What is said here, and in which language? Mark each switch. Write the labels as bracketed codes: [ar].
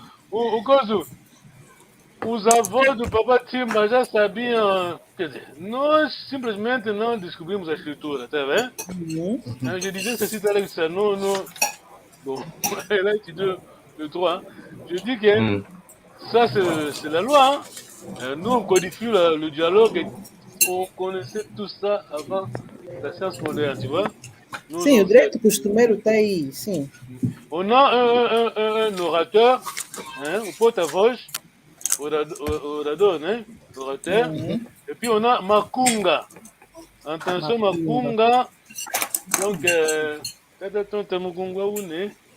[pt] O caso, os avós do Papa Timba já sabiam, quer dizer, nós simplesmente não descobrimos a escritura, tá vendo? [fr] Je disais ceci tout à l'heure, ça, non, non, bon, là tu dis le droit, je dis que ça c'est la loi, hein. Nous on codifie le dialogue, et on connaissait tout ça avant la science moderne, tu vois? Nous, [pt] Sim, o direito costumeiro está aí, sim. [fr] on a un orateur, hein, un porte-voix, orador, né? Orateur. Et puis on a Makunga. Attention, Makunga. Donc, tata Makunga où né?